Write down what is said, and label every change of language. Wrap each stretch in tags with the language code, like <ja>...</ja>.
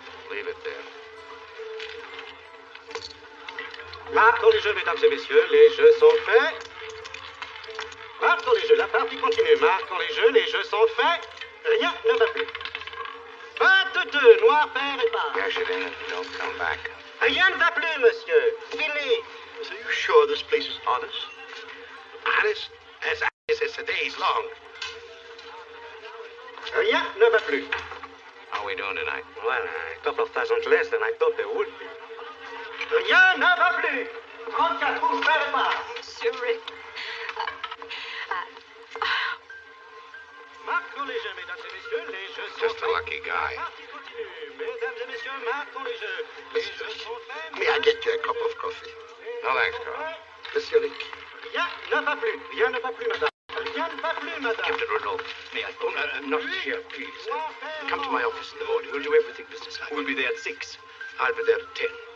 <en>Leave it there.</en> <fr>Marquons les jeux, mesdames et messieurs. Les jeux sont faits. Marquons les jeux, la partie continue. Marquons les jeux sont faits. Rien ne va plus. 22, noir, pair et passe.</fr> <en>Cash it in and don't come back.</en> <fr>Rien ne va plus, monsieur. Fini.</fr> <en>Are you sure this place is honest? Honest? As honest as the day's long.</en> <fr>Rien ne va plus.</fr> <en>How are we doing tonight? Well, a couple of thousand less than I thought there would be.</en> <fr>Rien ne va plus. 34 rouges, pair et passe. Monsieur Rick. Marquons les jeux, mesdames et messieurs. Les jeux sont</fr> <en>Just a lucky guy.</en> <fr>partie continue. Mesdames et messieurs, marquons les jeux. Les jeux sont faits.</fr> <en>May I get you a cup of coffee? No thanks, Carl.</en> <fr>Monsieur Rick. Rien ne va plus. Rien ne va plus, madame. Rien ne va plus, madame.</fr> <en>Captain Renault, may I? Oh, not here, please. Come to my office in the morning. We'll do everything businesslike. We'll be there at 6. I'll be there at 10.</en>